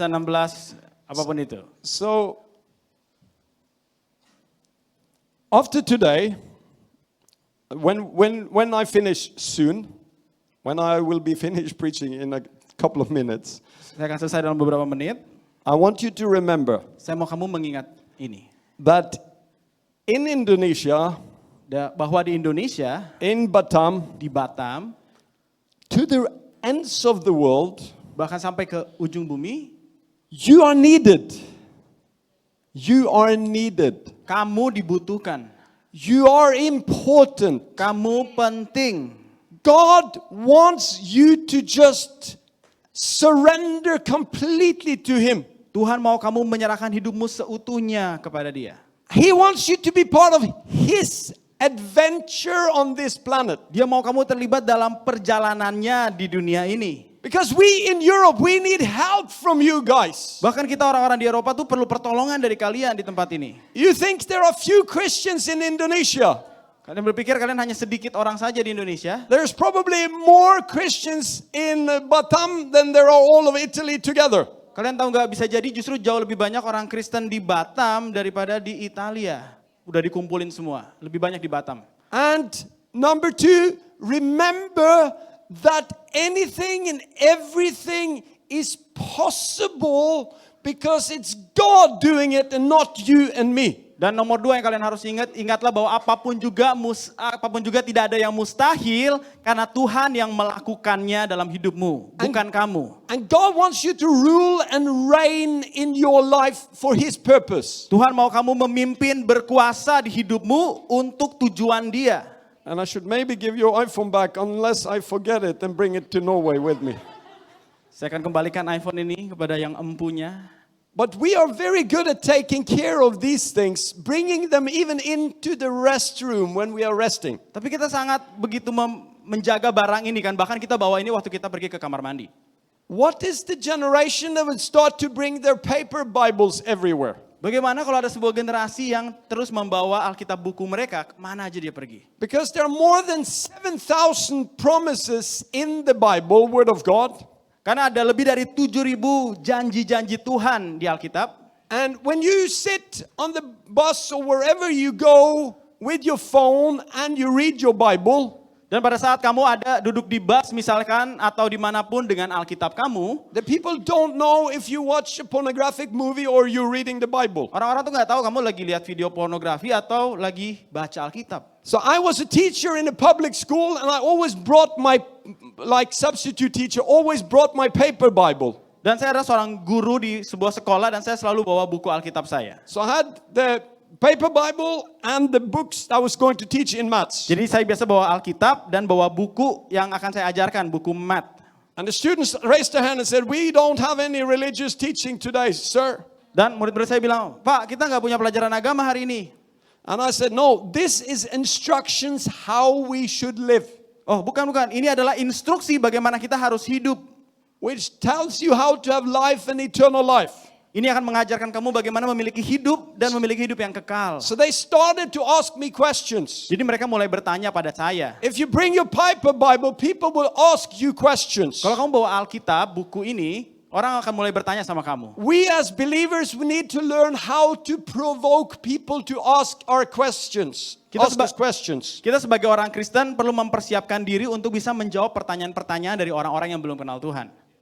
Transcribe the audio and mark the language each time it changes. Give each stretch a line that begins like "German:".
Indonesian: 15 dan 16, apapun itu.
English: So, after today, when I finish soon, when I will be finished preaching in a couple of minutes,
Indonesian: Saya akan selesai dalam beberapa menit.
English: I want you to remember
Indonesian: Saya mau kamu mengingat ini.
English: that in Indonesia,
Indonesian: Bahwa di Indonesia,
English: in Batam,
Indonesian: di Batam,
English: to the ends of the world,
Indonesian: bahkan sampai ke ujung bumi,
English: you are needed. You are needed.
Indonesian: kamu dibutuhkan.
English: You are important.
Indonesian: Kamu penting.
English: God wants you to just surrender completely to Him.
Indonesian: Tuhan mau kamu menyerahkan hidupmu seutuhnya kepada Dia.
English: He wants you to be part of His adventure on this planet.
Indonesian: Dia mau kamu terlibat dalam perjalanannya di dunia ini.
English: Because we in Europe, we need help from you guys.
Indonesian: Bahkan kita orang-orang di Eropa tuh perlu pertolongan dari kalian di tempat ini.
English: You think there are few Christians in Indonesia?
Indonesian: Kalian berpikir kalian hanya sedikit orang saja di Indonesia?
English: There's probably more Christians in Batam than there are all of Italy together.
Indonesian: Kalian tahu nggak, bisa jadi justru jauh lebih banyak orang Kristen di Batam daripada di Italia. Udah dikumpulin semua, lebih banyak di Batam.
English: And number two, remember that anything and everything is possible because it's God doing it and not you and me.
Indonesian: Dan nomor 2 yang kalian harus ingatlah bahwa apapun juga tidak ada yang mustahil karena Tuhan yang melakukannya dalam hidupmu, bukan kamu.
English: And God wants you to rule and reign in your life for His purpose.
Indonesian: Tuhan mau kamu memimpin, berkuasa di hidupmu untuk tujuan Dia.
English: And I should maybe give your iPhone back unless I forget it and bring it to Norway with me.
Indonesian: Saya akan kembalikan iPhone ini kepada yang empunya.
English: But we are very good at taking care of these things, bringing them even into the restroom when we are resting.
Indonesian: Tapi kita sangat begitu menjaga barang ini kan, bahkan kita bawa ini waktu kita pergi ke kamar mandi.
English: What is the generation that would start to bring their paper Bibles everywhere?
Indonesian: Bagaimana kalau ada sebuah generasi yang terus membawa Alkitab buku mereka, kemana aja dia pergi?
English: Because there are more than 7,000 promises in the Bible, Word of God.
Indonesian: Karena ada lebih dari 7.000 janji-janji Tuhan di Alkitab.
English: And when you sit on the bus or wherever you go with your phone and you read your Bible,
Indonesian: Dan pada saat kamu ada duduk di bus misalkan atau dimanapun dengan Alkitab kamu,
English: the people don't know if you watch a pornographic movie or you're reading the Bible.
Indonesian: orang-orang tuh nggak tahu kamu lagi lihat video pornografi atau lagi baca Alkitab.
English: So I was a teacher in a public school and I always brought my, like substitute teacher, always brought my paper Bible.
Indonesian: Dan saya adalah seorang guru di sebuah sekolah dan saya selalu bawa buku Alkitab saya.
English: So I had the paper Bible and the books I was going to teach in maths.
Indonesian: Jadi saya biasa bawa Alkitab dan bawa buku yang akan saya ajarkan, buku math.
English: And the students raised their hand and said, "We don't have any religious teaching today, sir."
Indonesian: Dan murid-murid saya bilang, Pak, kita nggak punya pelajaran agama hari ini.
English: And I said, "No, this is instructions how we should live,
Indonesian: Oh, bukan. Ini adalah instruksi bagaimana kita harus hidup.
English: which tells you how to have life and eternal life."
Indonesian: Ini akan mengajarkan kamu bagaimana memiliki hidup dan memiliki hidup yang kekal.
English: So they started to ask me questions.
Indonesian: Jadi mereka mulai bertanya pada saya.
English: If you bring your paper Bible, people will ask you questions.
Indonesian: Kalau kamu bawa Alkitab, buku ini, orang akan mulai bertanya sama kamu.
English: We as believers, we need to learn how to provoke people to ask our questions. Ask us questions.
Indonesian: Kita sebagai orang Kristen perlu mempersiapkan diri untuk bisa menjawab pertanyaan-pertanyaan dari orang-orang yang belum kenal Tuhan.